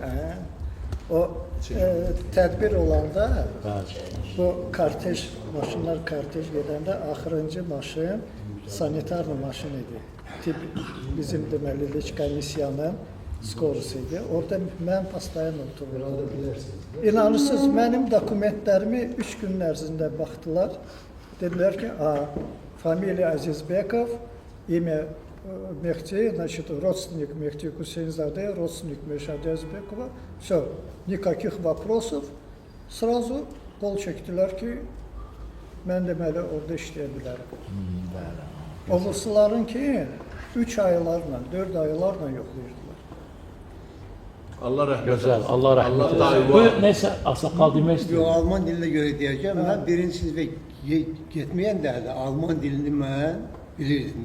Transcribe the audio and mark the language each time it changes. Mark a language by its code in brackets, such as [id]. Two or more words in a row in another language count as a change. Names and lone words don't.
[az] O tədbir olanda, bu kortej, maşınlar kortej gedəndə axırıncı maşın sanitarlı maşın idi. Bizim deməli komissiyanın skorusu idi. Orada mən pastayan otururdum. İnanırsınız, mənim dokumentlərimi 3 gün ərzində baxdılar. Dedilər ki, familiya Azizbekov, [ru] imя Мехти, значит, родственник Мехти Хусейнзаде, родственник Мешади Азбекова. Все, никаких вопросов. Сразу [az] qol çəkdilər ki, mən deməli orada işləyə bilərəm. Oğuzların ki, 3 aylarla, 4 aylarla yoxlayırdılar. Allah rəhmət Gözəl, etsin. Allah rəhmət etsin. Bu nəsə ağsaqqal demək istəyir. Yox, Alman dilinə görə deyəcəm, mən birinci sinifə getməyən də Alman dilini mən bilirdim.